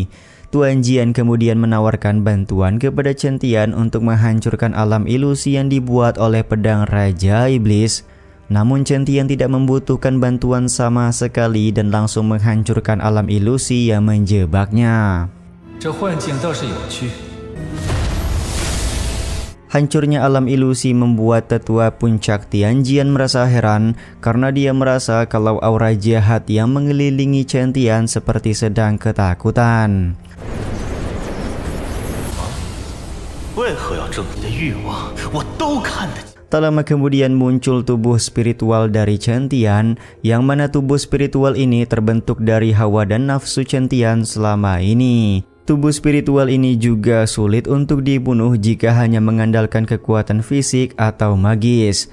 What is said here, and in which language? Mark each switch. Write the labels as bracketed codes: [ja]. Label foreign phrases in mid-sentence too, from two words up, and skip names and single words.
[id] Tuan Jian kemudian menawarkan bantuan kepada Chen-Tian untuk menghancurkan alam ilusi yang dibuat oleh pedang Raja Iblis. Namun Chen Tian tidak membutuhkan bantuan sama sekali dan langsung menghancurkan alam ilusi yang menjebaknya. [zh] 这幻境倒是有趣。 [id] Hancurnya alam ilusi membuat tetua puncak Tianjian merasa heran karena dia merasa kalau aura jahat yang mengelilingi Chen Tian seperti sedang ketakutan. [zh] 为何要证你的欲望？我都看得见。 [id] Tak lama kemudian muncul tubuh spiritual dari Chen Tian, yang mana tubuh spiritual ini terbentuk dari hawa dan nafsu Chen Tian selama ini. Tubuh spiritual ini juga sulit untuk dibunuh jika hanya mengandalkan kekuatan fisik atau magis.